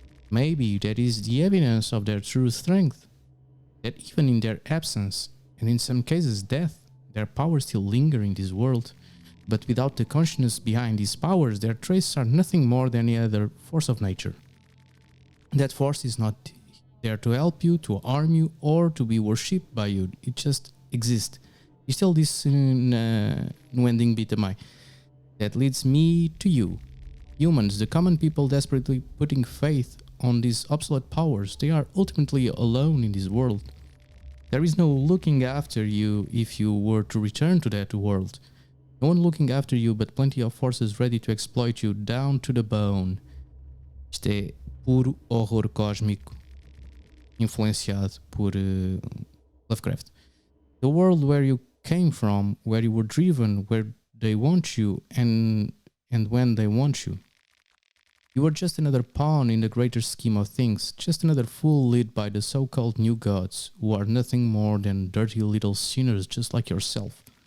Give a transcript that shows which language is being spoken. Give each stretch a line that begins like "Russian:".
English: Maybe that is the evidence of their true strength, that even in their absence, and in some cases death, their powers still linger in this world, but without the consciousness behind these powers, their traces are nothing more than any other force of nature. That force is not there to help you, to harm you, or to be worshipped by you. It just exists.
Portuguese: Isto ele disse no
English: ending bit
Portuguese: também.
English: That leads me to you. Humans, the common people desperately putting faith on these obsolete powers, they are ultimately alone in this world. There is no looking after you if you were to return to that world. No one looking after you, but plenty of forces ready to exploit you down to the bone.
Portuguese: Isto é puro horror cósmico, influenciado por Lovecraft.
English: The world where you came from, where you were driven, where they want you, and when they want you. You are just another pawn in the greater scheme of things, just another fool led by the so-called new gods, who are nothing more than dirty little sinners just like yourself.